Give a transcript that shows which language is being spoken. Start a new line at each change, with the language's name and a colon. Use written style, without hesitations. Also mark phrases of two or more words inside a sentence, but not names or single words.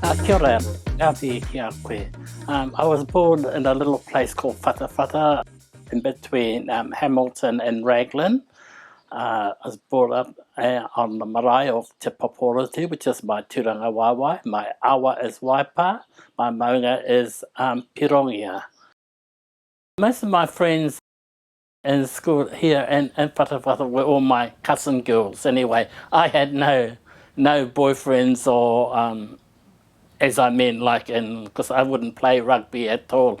Māori: Kia ora, ngāti ki a koe.
English: I was born in a little place called Whatawhata in between Hamilton and Raglan. I was brought up on the marae of Te Paporoti, which is my
Māori: tūranga wāwai.
English: My awa is Waipa, my maunga is Pirongia. Most of my friends in school here in Whatawhata were all my cousin girls anyway. I had no boyfriends or as I mean, like, because I wouldn't play rugby at all.